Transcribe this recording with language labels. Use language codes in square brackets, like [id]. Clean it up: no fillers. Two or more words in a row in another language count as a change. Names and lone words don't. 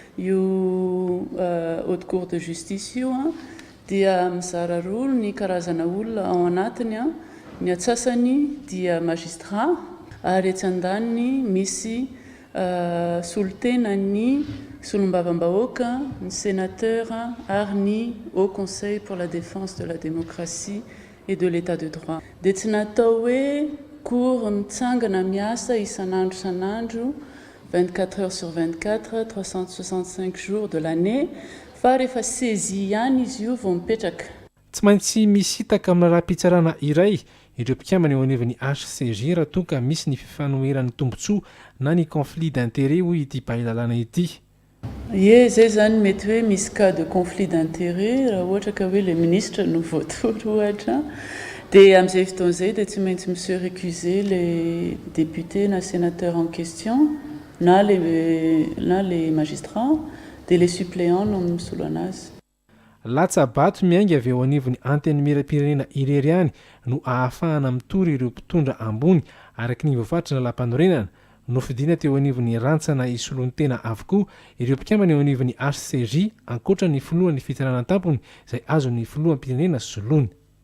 [mg] Io [fr] haute cour de justice [mg] io dia mizara roa ny karazana olona ao anatiny. Ny atsasany dia magistrat ary etsy andaniny misy solotena ny solombavam-bahoaka, ny sénateur ary ny [fr] Haut Conseil pour la défense de la démocratie et de l'état de droit. [mg] Dia tsy natao hoe cour mitsangana miasa isan'andro isan'andro [fr] 24 heures sur 24, 365 jours de l'année. [mg] Fa rehefa saisie ihany izy io vao mipetraka. Tsy maintsy misitaka amin'ny raha-pitsarana iray ireo mpikambana eo anivon'ny HCJ raha toa ka misy ny fifanoheran'ny tombontsoa na ny [fr] conflit d'intérêt [mg] hoy ity Pahilalana ity. Ie, zay zany mety hoe misy [fr] cas de conflit d'intérêt [mg] raha ohatra ka hoe [fr] le ministre [mg] no voatory ohatra. Dia amin'izay fotoan'izay dia tsy maintsy [fr] monsieur récuser les députés [mg] na [fr] sénateurs en question [mg] na [fr] les magistrats. [mg] Dia [fr] les suppléants [mg] no misolo anazy. Latsabato miainga avy eo anivon'ny antenimiram-pirenena irery ihany no ahafahana mitory ireo mpitondra ambony araka ny voafaritra na lam-panorenana no fidina teo anivon'ny rantsana isoloany tena avokoa ireo mpikambana eo anivon'ny HCJ ankoatra ny filohan'ny fitaranan-tampony izay azon'ny filoham-pirenena solony.